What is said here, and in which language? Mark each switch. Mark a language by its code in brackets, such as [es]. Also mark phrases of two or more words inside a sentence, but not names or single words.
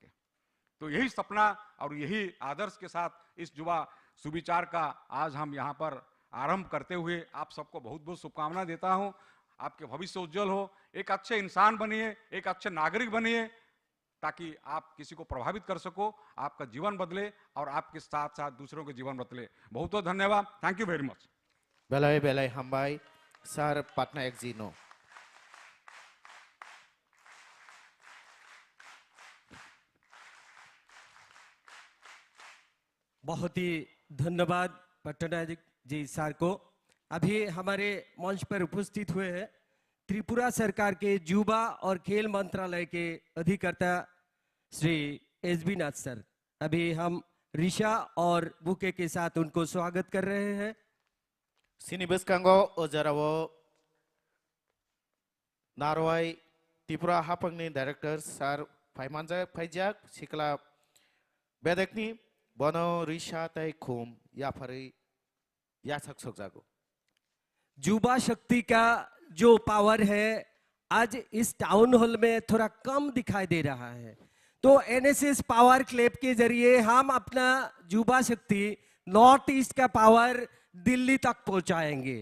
[hi] तो यही सपना और यही आदर्श के साथ इस युवा सुविचार का आज हम यहाँ पर आरंभ करते हुए आप सबको बहुत बहुत शुभकामना देता हूँ। आपके भविष्य उज्जवल हो, एक अच्छे इंसान बनिए, एक अच्छे नागरिक बनिए, ताकि आप किसी को प्रभावित कर सको, आपका जीवन बदले और आपके साथ साथ दूसरों के जीवन बदले। बहुत बहुत धन्यवाद। [en] thank you very much. [trp] बेलाय बेलाय हामबाय सर पटनायक जी नो। [hi] बहुत ही धन्यवाद पटनायक जी सर को। अभी हमारे मंच पर उपस्थित हुए हैं त्रिपुरा सरकार के युवा और खेल मंत्रालय के अधिकर्ता श्री एसबी नाथ सर। अभी हम ऋषा और बुके के साथ उनको स्वागत कर रहे हैं। [trp] सिनिबस कांगो ओजरावो नारवाई त्रिपुरा हापंगनी डायरेक्टर सर फाइमानजा फाइजाक सिकला बेदकनी बनो ऋषा तय खुम याफरी यासक सकजागो। [hi] युवा शक्ति का जो पावर है आज इस टाउन हॉल में थोड़ा कम दिखाई दे रहा है। तो एनएसएस पावर क्लब के जरिए हम अपना युवा शक्ति, नॉर्थ ईस्ट का पावर दिल्ली तक पहुंचाएंगे।